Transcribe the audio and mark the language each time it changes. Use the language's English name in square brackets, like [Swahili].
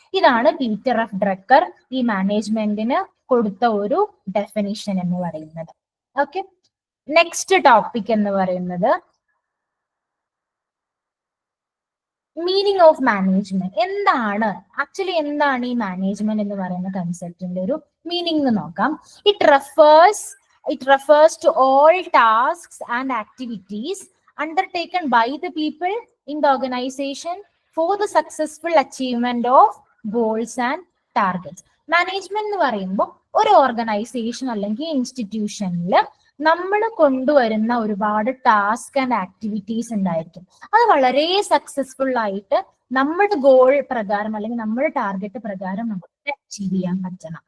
[Malayalam] ഇതാണ് Peter F Drucker ഈ മാനേജ്മെന്റിന് കൊടുത്ത ഒരു ഡെഫിനിഷൻ എന്ന് പറയുന്നത്. ഓക്കെ, നെക്സ്റ്റ് ടോപ്പിക് എന്ന് പറയുന്നത് മീനിങ് ഓഫ് മാനേജ്മെന്റ്. എന്താണ് ആക്ച്വലി എന്താണ് ഈ മാനേജ്മെന്റ് എന്ന് പറയുന്ന കൺസെപ്റ്റിന്റെ ഒരു മീനിങ് എന്ന് നോക്കാം. [English] It refers to all tasks and activities undertaken by the people in the organization for the successful achievement of goals and targets. [Malayalam] Management എന്ന് പറയുമ്പോൾ ഒരു ഓർഗനൈസേഷൻ അല്ലെങ്കിൽ ഇൻസ്റ്റിറ്റ്യൂഷനിൽ നമ്മൾ കൊണ്ടുവരുന്ന ഒരുപാട് ടാസ്ക് ആൻഡ് ആക്ടിവിറ്റീസ് ഉണ്ടായിരിക്കും. അത് വളരെ സക്സസ്ഫുൾ ആയിട്ട് നമ്മുടെ ഗോൾ പ്രകാരം അല്ലെങ്കിൽ നമ്മുടെ ടാർഗറ്റ് പ്രകാരം നമുക്ക് അച്ചീവ് ചെയ്യാൻ പറ്റണം.